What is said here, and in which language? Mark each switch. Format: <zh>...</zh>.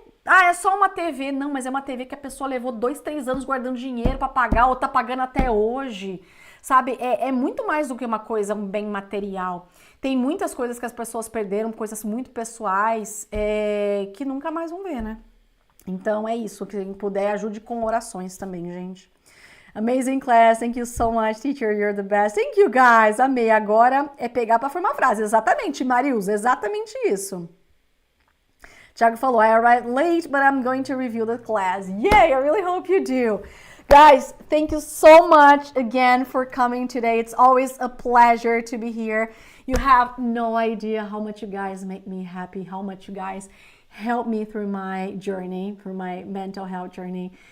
<pt>É só uma TV. Não, mas é uma TV que a pessoa levou 2, 3 anos guardando dinheiro pra pagar, ou tá pagando até hoje, sabe? É muito mais do que uma coisa, um bem material. Tem muitas coisas que as pessoas perderam, coisas muito pessoais, que nunca mais vão ver, né? Então é isso, quem puder ajude com orações também, gente.</pt> <en>Amazing class, thank you so much, teacher, you're the best. Thank you, guys, amei.</en> <pt>Agora é pegar para formar frase. Exatamente, Marius, exatamente isso. Thiago falou,</pt> <en>I arrived late, but I'm going to review the class. Yay, I really hope you do. Guys, thank you so much again for coming today. It's always a pleasure to be here. You have no idea how much you guys make me happy, how much you guys help me through my journey, through my mental health journey.</en>